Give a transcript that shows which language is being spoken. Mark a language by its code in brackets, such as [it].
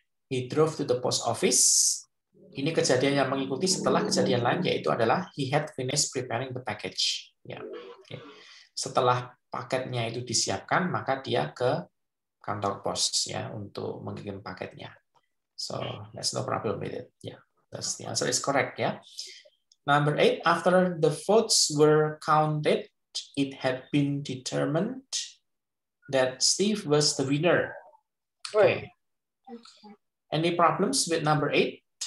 [en] He drove to the post office. [id] Ini kejadian yang mengikuti setelah kejadian lain, yaitu adalah [en] he had finished preparing the package. [id] Ya. Oke. Setelah paketnya itu disiapkan, maka dia ke kantor pos ya untuk mengirim paketnya. [en] So that's no problem with it. Yeah, that's the answer is correct. Yeah. Number 8. After the votes were counted, it had been determined that Steve was the winner. Okay. Any problems with number 8?